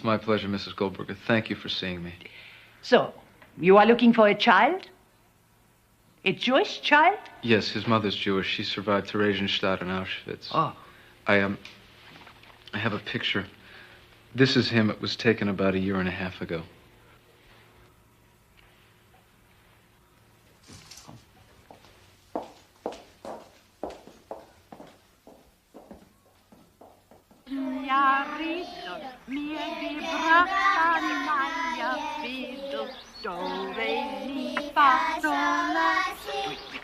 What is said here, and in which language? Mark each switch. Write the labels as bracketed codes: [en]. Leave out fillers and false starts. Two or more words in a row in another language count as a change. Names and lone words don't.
[en] It's my pleasure, Mrs. Goldberger. Thank you for seeing me. So, you are looking for a child? A Jewish child? Yes, his mother's Jewish. She survived Theresienstadt and Auschwitz. Oh. I have a picture. This is him. It was taken about 1.5 years ago. [yi] Mir gebracht an meiner Fiedel, do, re, mi, fa, do, la, si.